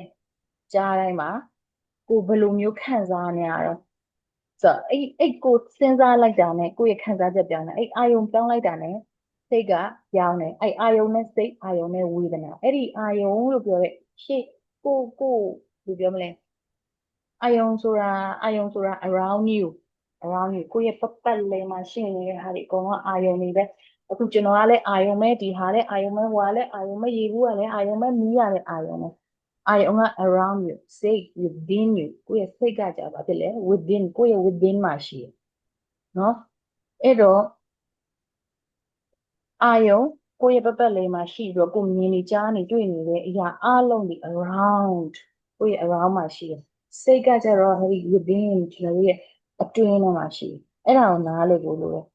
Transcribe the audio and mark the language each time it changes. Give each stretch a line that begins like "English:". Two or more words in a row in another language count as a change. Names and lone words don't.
Burmese: ကြားတိုင်းမှာကိုဘယ်လိုမျိုးခံစားနေရတော့ဆိုတော့အဲ့ကိုစဉ်းစားလိုက်တာနဲ့ကိုယ့်ရဲ့ခံစားချက်ပြောင်းတယ်အဲ့အာယုံပြောင်းလိုက်တာနဲ့ စိတ်ကပြောင်းတယ်အဲ့အာယုံနဲ့စိတ်အာယုံနဲ့ဝေဒနာအဲ့ဒီအာယုံလို့ပြောတဲ့ရှေ့ကိုဘယ်ပြောမလဲအာယုံဆိုတာ
English: around you
Burmese: ကိုယ့်ရဲ့ပတ်လည်မှာရှိနေတဲ့ဟာတွေအကုန်လုံးအာယုံတွေပဲအခုကျွန်တော်ကလည်းအာယုံပဲဒီဟာလည်းအာယုံပဲဟွာလည်းအာယုံပဲရေဘူးကလည်းအာယုံပဲမီးရလည်းအာယုံပဲအာယုံက
English: around you
Burmese: စိတ်
English: within you
Burmese: ကိုယ့်ရဲ့စိတ်ကကြာပါဖြစ်လေ within ကိုယ့်ရဲ့ within မှာရှိတယ်နော်အဲ့တော့ အာယုံကိုယ့်ရဲ့ပတ်လည်မှာရှိပြီးတော့ကိုမြင်နေကြားနေတွေ့နေတဲ့အရာအလုံးဒီ around ကိုယ့်ရဲ့ around မှာရှိ တယ်စိတ်ကကြတော့ဟဲ့ within ကျွန်တော်ရဲ့အတွင်းထဲမှာရှိတယ်အဲ့ဒါကိုနားလည်ဖို့လိုတယ်